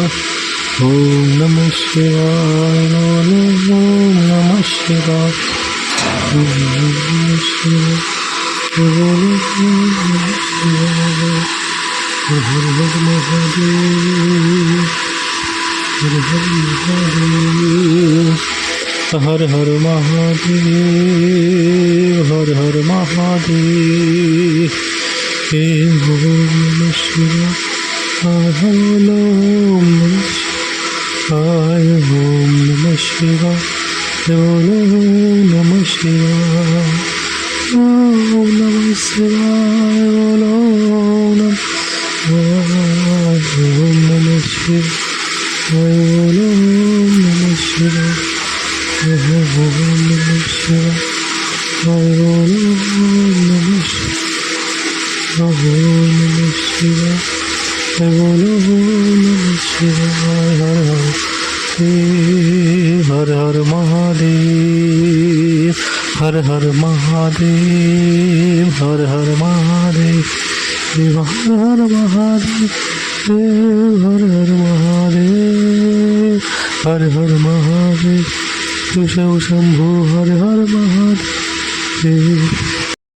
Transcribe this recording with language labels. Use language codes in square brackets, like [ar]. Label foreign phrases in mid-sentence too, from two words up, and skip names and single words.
[sa] Om Namah Shivaya, Om Namah Shivaya, Om Namah Shivaya, Om Namah Shivaya, Har Har Mahadev, Har Har Mahadev, Har Har Mahadev, Har Har Mahadev, Om Namah Shivaya, Om Namah Shivaya, Om Namah Shivaya, Om Namah Shivaya, Om Namah Shivaya, Om Namah Shivaya, Om Namah Shivaya, Om Namah Shivaya, Om Namah Shivaya, Om Namah Shivaya, Om Namah Shivaya, Har Har Mahadev, Har Har Mahadev, Har Har Mahadev, Har Har Mahadev, Har Har Mahadev, Har Har Mahadev, Shambhu Har Har Mahadev.